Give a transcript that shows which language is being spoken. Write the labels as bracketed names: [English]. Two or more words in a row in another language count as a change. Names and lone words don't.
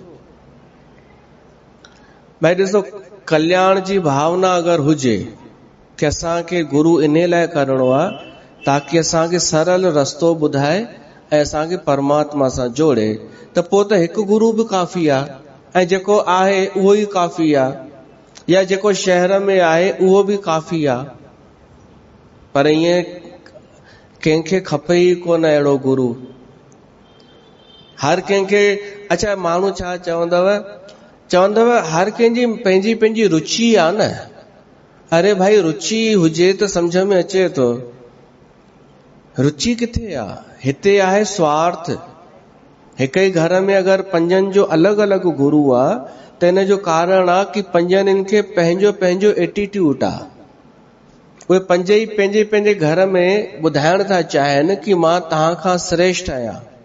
[Sindhi] भाई ॾिसो, कल्याण जी भावना अगरि हुजे कि असांखे गुरु इन लाइ करणो आहे ताकि असांखे सरल रस्तो ॿुधाए ऐं असांखे परमात्मा सां जोड़े, त पोइ त हिकु गुरु बि काफ़ी आहे, ऐं जेको आहे उहो ई काफ़ी आहे, या जेको शहर में आहे उहो बि काफ़ी आहे। पर ईअं कंहिंखे खपे ई कोन अहिड़ो गुरु। हर कंहिंखे, अच्छा माण्हू छा चवंदव हर कंहिंजी पंहिंजी पंहिंजी रुचि आहे न। अरे भाई रुचि हुजे त सम्झ में अचे थो, रुचि किथे आहे? हिते आहे स्वार्थ। हिक ई घर में अगरि 5 जो अलॻि अलॻि गुरु आहे, त इन जो कारण आहे कि 5 खे पंहिंजो पंहिंजो एटीट्यूड आहे। उहे 5 ई पंहिंजे पंहिंजे घर में ॿुधाइण था चाहिनि कि मां तव्हां खां श्रेष्ठ आहियां।